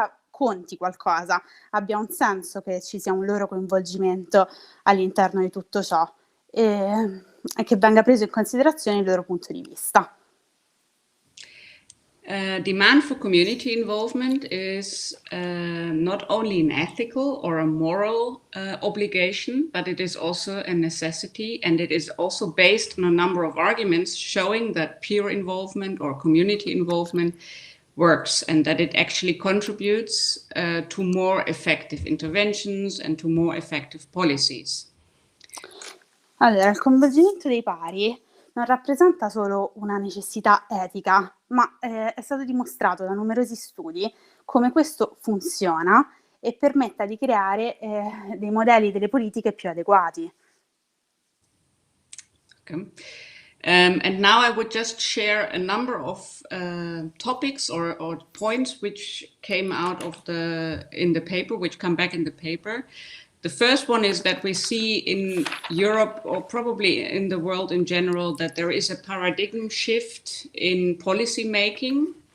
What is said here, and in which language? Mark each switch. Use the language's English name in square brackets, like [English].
[Italian] conti qualcosa, abbia un senso, che ci sia un loro coinvolgimento all'interno di tutto ciò e che venga preso in considerazione il loro punto di vista. [English] Demand for community involvement is not only an ethical or a moral obligation, but it is also a necessity, and it is also based on a number of arguments showing that peer involvement or community involvement works and that it actually contributes to more effective interventions and to more effective policies. [Italian] Allora, il coinvolgimento dei pari non rappresenta solo una necessità etica, ma è stato dimostrato da numerosi studi come questo funziona e permetta di creare dei modelli delle politiche più adeguati. Okay. [English] And now I would just share a number of topics or points which came out of in the paper, which come back in the paper. The first one is that we see in Europe, or probably in the world in general, that there is a paradigm shift in policy making,